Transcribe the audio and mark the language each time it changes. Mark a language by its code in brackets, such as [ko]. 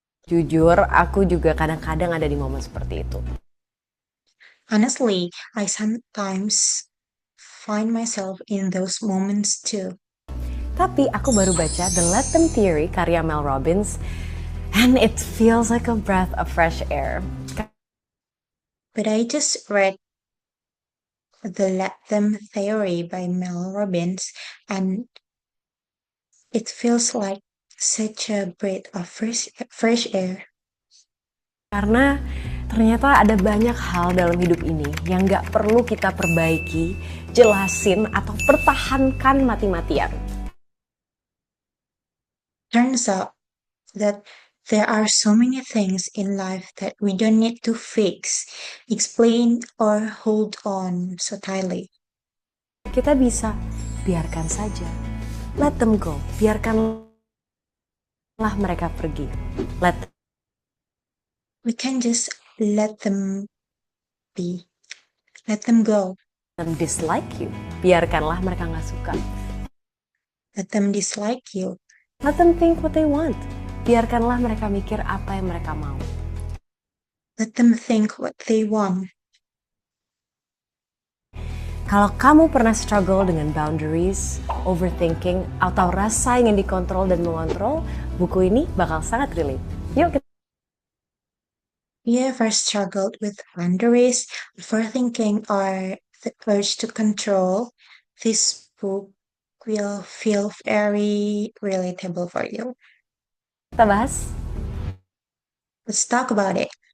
[id] Jujur, aku juga kadang-kadang ada di momen seperti itu. [en] Honestly, I sometimes find myself in those moments too. [id] Tapi aku baru baca [en] The Let Them Theory karya Mel Robbins, and it feels like a breath of fresh air. But I just read The Let Them Theory by Mel Robbins, and it feels like such a breath of fresh air. [id] Karena ternyata ada banyak hal dalam hidup ini yang gak perlu kita perbaiki, jelasin, atau pertahankan mati-matian. [en] Turns out that there are so many things in life that we don't need to fix, explain, or hold on so tightly. [id] Kita bisa biarkan saja. [en] Let them go. [id] Biarkanlah mereka pergi. [en] We can just let them be. Let them go. Them dislike you. [id] Biarkanlah mereka gak suka. [en] Let them dislike you. Let them think what they want. [id] Biarkanlah mereka mikir apa yang mereka mau. [en] Let them think what they want. [id] Kalau kamu pernah struggle dengan boundaries, overthinking, atau rasa ingin dikontrol dan mengontrol, buku ini bakal sangat relate. Yuk kita [en] You ever struggled with boundaries, overthinking, or the urge to control? This book will feel very relatable for you. [id] bahas. [en] Let's talk about it.